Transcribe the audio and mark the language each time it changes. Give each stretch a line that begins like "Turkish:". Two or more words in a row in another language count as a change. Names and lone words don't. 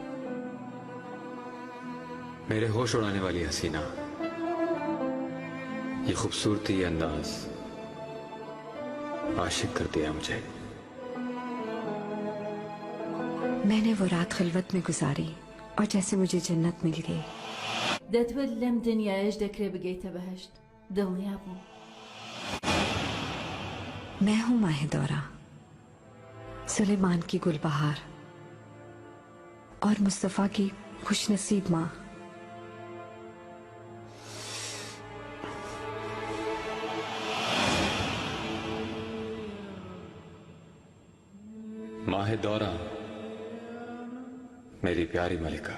Hindi: मेरे होश उड़ाने वाली हसीना, ये खूबसूरती, ये अंदाज आशिक कर दिया मुझे। मैंने वो रात खिलवत में गुजारी और जैसे मुझे जन्नत मिल गई।
Central Kurdish: دەتوێت دنیایش دەکرێ بگەیتە بەهەشت. دڵنیا بوو.
Hindi: मैं हूं माहे दौरा, सुलेमान की गुलबहार और मुस्तफा की खुशनसीब माँ। माहे दौरा, मेरी प्यारी मलिका।